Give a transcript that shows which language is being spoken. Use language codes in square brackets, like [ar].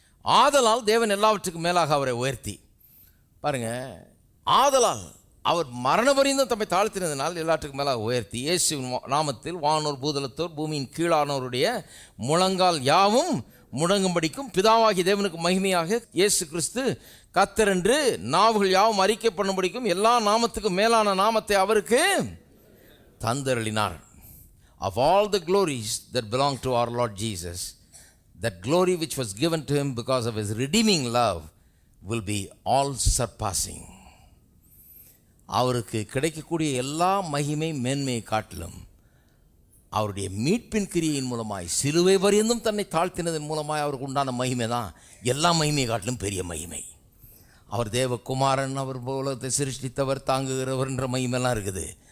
[ta] ஆதலால் தேவன் எல்லாவற்றுக்கும் மேலாக அவரை உயர்த்தி, பாருங்கள், ஆதலால் அவர் மரண பரியந்தம் தம்மை தாழ்த்தினதினால் எல்லாத்துக்கும் மேலாக உயர்த்தி இயேசுவின் நாமத்தில் வானோர் பூதலத்தோர் பூமியின் கீழானோருடைய முழங்கால் யாவும் முடங்கும்படிக்கும் பிதாவாகி தேவனுக்கு மகிமையாக இயேசு கிறிஸ்து கர்த்தர் என்று நாவுகள் யாவும் அறிக்கை பண்ணும்படிக்கும் எல்லா நாமத்துக்கும் மேலான நாமத்தை அவருக்கு தந்தருளினார். [en] Of all the glories that belong to our Lord Jesus, that glory which was given to him because of his redeeming love will be all surpassing. [ta] அவருக்கு கிடைக்கக்கூடிய எல்லா மகிமை மேன்மையை காட்டிலும் அவருடைய மீட்பின் கிரியையின் மூலமாய் சிலுவை பரியந்தும் தன்னை தாழ்த்தினதன் மூலமாய் அவருக்கு உண்டான மகிமை தான் எல்லா மகிமையை காட்டிலும் பெரிய மகிமை. அவர் தேவகுமாரன், அவர் உலகத்தை சிருஷ்டித்தவர், தாங்குகிறவர்ன்ற மகிமைலாம் இருக்குது.